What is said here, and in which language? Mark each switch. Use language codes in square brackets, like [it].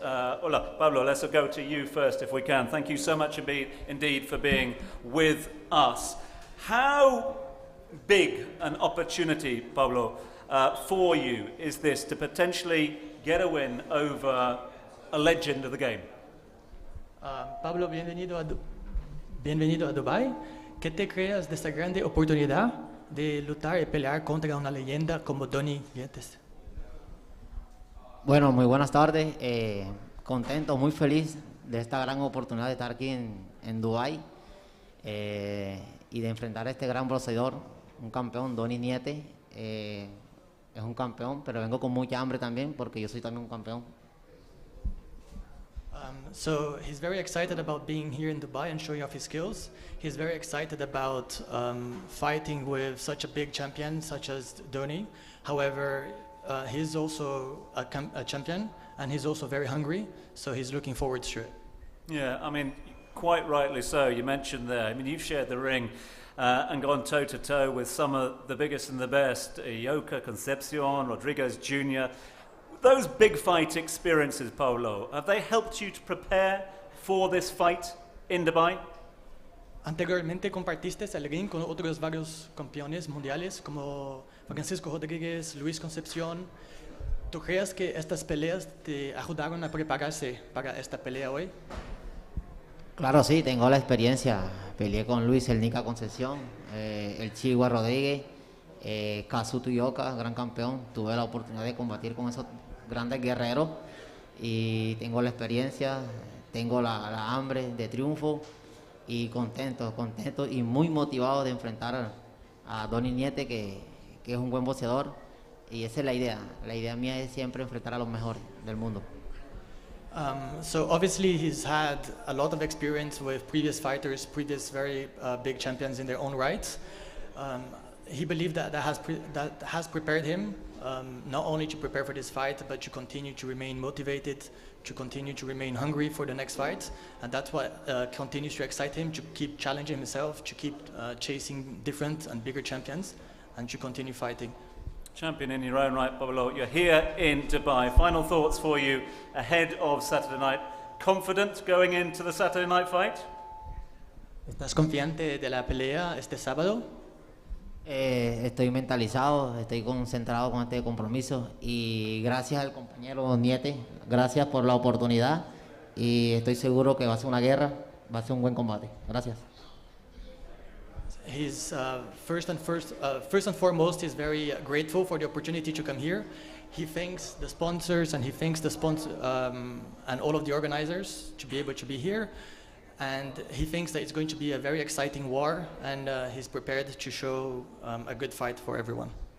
[en] Hola, Pablo, let's go to you first if we can. Thank you so much indeed for being with us. How big an opportunity, Pablo, for you is this to potentially get a win over a legend of the game? [es] Pablo, bienvenido a Dubai. ¿Qué te creas de esta grande oportunidad de luchar y pelear contra una leyenda como Donny Nietes? Bueno, muy buenas tardes. Contento, muy feliz de esta gran oportunidad de estar aquí en Dubái y de enfrentar a este gran boxeador, un campeón, Donny Nietes. Es un campeón, pero vengo con mucha hambre también porque yo soy también un campeón. [en] So he's very excited about being here in Dubai and showing off his skills. He's very excited about fighting with such a big champion such as Donny. However, he's also a champion, and he's also very hungry, so he's looking forward to it. Yeah, I mean, quite rightly so. You mentioned there, I mean, you've shared the ring and gone toe-to-toe with some of the biggest and the best, Yoka, Concepcion, Rodriguez Jr., those big fight experiences, Paulo, have they helped you to prepare for this fight in Dubai? [es] Anteriormente compartiste el ring con otros varios campeones mundiales como Francisco Rodríguez, Luis Concepción. ¿Tú crees que estas peleas te ayudaron a prepararse para esta pelea hoy? Claro, sí, tengo la experiencia. Peleé con Luis el Nica Concepción, el Chihuahua Rodríguez, Kazuto Yoka, gran campeón. Tuve la oportunidad de combatir con esos grandes guerreros y tengo la experiencia, tengo la hambre de triunfo y contento y muy motivado de enfrentar a Donny Nietes, que es un buen boxeador, y esa es la idea. La idea mía es siempre enfrentar a los mejores del mundo. [en] So obviously he's had a lot of experience with previous fighters, previous very big champions in their own rights. He believed that has prepared him not only to prepare for this fight, but to continue to remain motivated, to continue to remain hungry for the next fight, and that's what continues to excite him, to keep challenging himself, to keep chasing different and bigger champions, and to continue fighting. Champion in your own right, Pablo. You're here in Dubai. Final thoughts for you ahead of Saturday night. Confident going into the Saturday night fight? [es] ¿Estás confiante de la pelea este sábado? Estoy mentalizado, estoy concentrado con este compromiso y gracias al compañero Nietes, gracias por la oportunidad y estoy seguro que va a ser una guerra va a ser un buen combate. Gracias. [en] He's first and foremost, he's very grateful for the opportunity to come here. He thanks the sponsors and he thanks the and all of the organizers to be able to be here. And he thinks that it's going to be a very exciting war, and he's prepared to show a good fight for everyone.